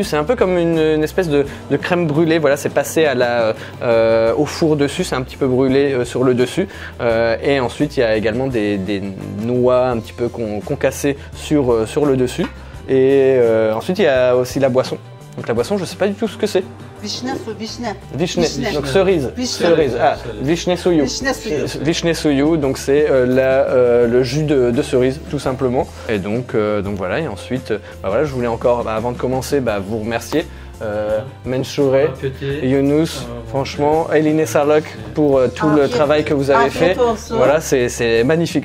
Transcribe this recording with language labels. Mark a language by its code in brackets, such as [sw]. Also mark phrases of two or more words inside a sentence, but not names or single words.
[fr] C'est un peu comme une espèce de crème brûlée. Voilà, c'est passé au four dessus, c'est un petit peu brûlé sur le dessus. Et ensuite, il y a également des noix un petit peu concassées sur le dessus. Et ensuite, il y a aussi la boisson. Donc la boisson, je ne sais pas du tout ce que c'est. Vishne, donc cerise. [tr] Ah, vishne suyu. Vishne suyu, [fr] donc c'est le jus de cerise, tout simplement. Et donc voilà, et ensuite, voilà, je voulais encore, avant de commencer, vous remercier. Menchouré, Younous, franchement, Eline Sarlok pour tout le travail que vous avez fait. Voilà, c'est magnifique.